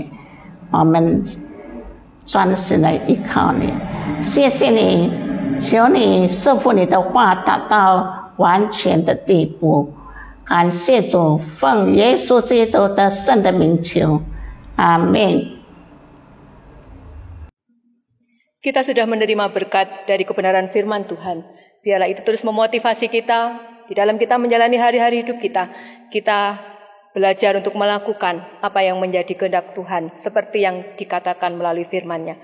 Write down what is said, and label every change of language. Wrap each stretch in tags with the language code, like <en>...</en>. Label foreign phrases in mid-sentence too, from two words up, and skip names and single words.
<zh>我们专心的依靠你，谢谢你，求你赐福你的话达到完全的地步。感谢主，奉耶稣基督的圣的名求，阿门。</zh> <id>Kita sudah menerima berkat dari kebenaran firman Tuhan. Biarlah itu terus memotivasi kita di dalam kita menjalani hari-hari hidup kita. Kita belajar untuk melakukan apa yang menjadi kehendak Tuhan seperti yang dikatakan melalui firman-Nya.</id>